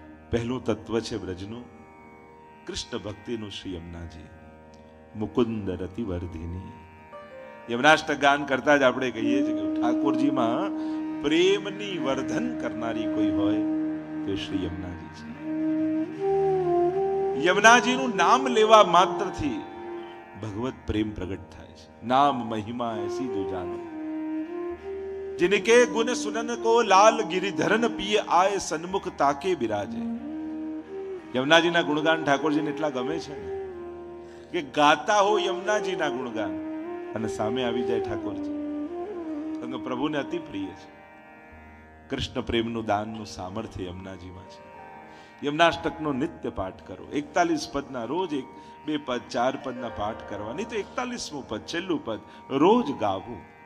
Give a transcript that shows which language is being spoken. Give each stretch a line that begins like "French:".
Gujarati: પહેલું તત્વ છે બ્રજનું, કૃષ્ણ ભક્તિનું શ્રી યમુનાજી, મુકુંદ રતિ વર્ધિની. યમુનાષ્ટક ગાન કરતા જ આપણે કહીએ છીએ કે ઠાકોરજીમાં પ્રેમની વર્ધન કરનારી કોઈ હોય તો શ્રી યમુનાજી છે. યમુનાજીનું નામ લેવા માત્રથી ભગવત પ્રેમ પ્રગટ થાય છે.
Hindi: નામ મહિમા એસી જો જાનો, जिनके गुण सुनन को लाल गिरिधरन पिए आए सन्मुख ताके बिराजे.
Gujarati: યમુનાજીના ગુણગાન ઠાકોરજીને એટલા ગમે છે ને કે ગાતા હો યમુનાજીના ગુણગાન અને સામે આવી જાય ઠાકોરજી. કારણ કે પ્રભુને અતિ પ્રિય છે. કૃષ્ણ પ્રેમનું દાનનું સામર્થ્ય યમુનાજીમાં છે. યમનાષ્ટકનો નિત્ય પાઠ કરો. 41 પદના રોજ 2 પદ 4 પદના પાઠ કરવા, નહીં તો 41મું પદ છેલ્લું પદ રોજ ગાવું.